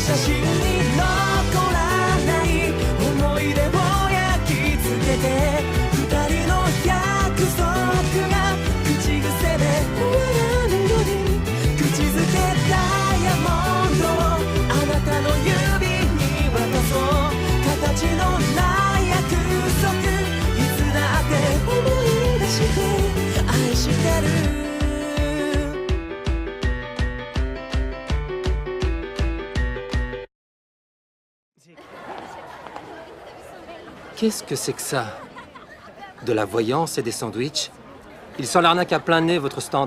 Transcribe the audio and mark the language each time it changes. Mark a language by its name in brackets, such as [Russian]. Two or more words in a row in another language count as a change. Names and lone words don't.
[Japanese] 写真に残らない思い出を焼き付けて二人の約束が口癖で終わらぬように口づけダイヤモンドをあなたの指に渡そう形のない約束いつだって思い出して愛してる [French] Qu'est-ce que c'est que ça? De la voyance et des sandwichs? Ils sont l'arnaque à plein nez, votre stand.